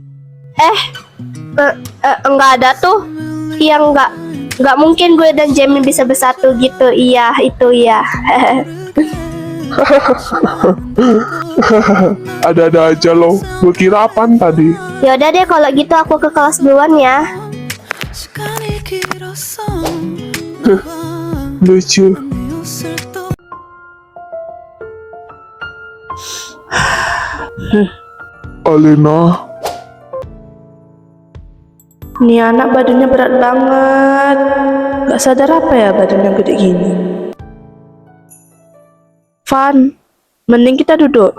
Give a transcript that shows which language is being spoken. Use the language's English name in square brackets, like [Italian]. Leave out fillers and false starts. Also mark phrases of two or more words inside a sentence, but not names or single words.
[Indonesian] Enggak ada tuh. Iya enggak mungkin gue dan Jamie bisa bersatu gitu. Iya, itu ya. Ada-ada aja lo. Gue kira apaan tadi? Yaudah deh kalau gitu aku ke kelas duluan ya. [Korean] 시간이 길었어 [Indonesian] Lucu. [Korean] 네 옷을 또 [Indonesian] Alena, Nih anak badannya berat banget. Gak sadar apa ya badannya gede gini. Van, mending kita duduk.